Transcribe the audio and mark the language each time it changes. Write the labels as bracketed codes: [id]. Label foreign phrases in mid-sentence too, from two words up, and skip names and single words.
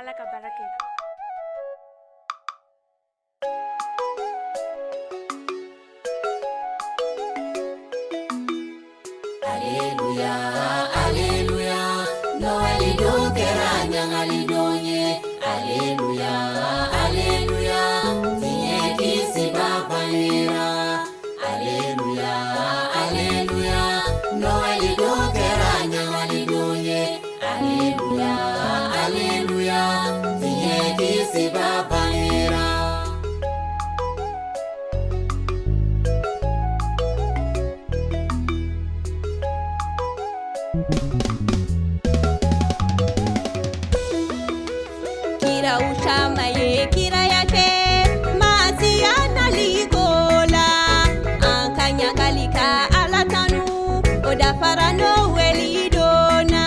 [fr] Alléluia, alléluia, [bm] Noël do kɛra ɲagali don ye. [fr] Alléluia, alléluia, [bm] diɲɛ kisiba banera. [fr] Alléluia, alléluia, [bm] Noël do kɛra ɲagali don ye. [fr] Alléluia, alléluia, [bm] diɲɛ kisiba banera. Kira ushama ye kira yake masia naligola ankanya kalika alatanu oda farano welidona.